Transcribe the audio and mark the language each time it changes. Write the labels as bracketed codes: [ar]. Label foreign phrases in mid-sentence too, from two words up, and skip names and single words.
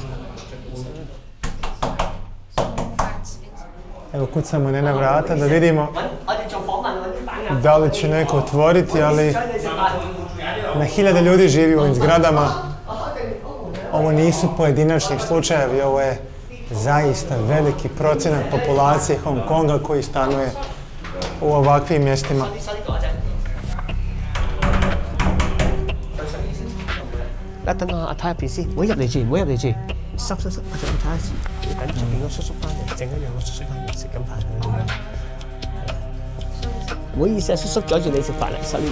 [bs] Evo kucamo na vrata da vidimo da li će neko otvoriti, ali na hiljade ljudi živi u ovim zgradama. Ovo nisu pojedinačni slučajevi, ovo je zaista veliki procenat populacije Hong Konga koji stanuje u ovakvim mjestima. [yue] 等我睇入邊先，唔好入嚟住，唔好入嚟住。濕，我想睇下先，等出邊個叔叔翻嚟，整一樣個叔叔翻嚟食緊飯。唔好意思啊，叔叔阻住你食飯嚟，sorry。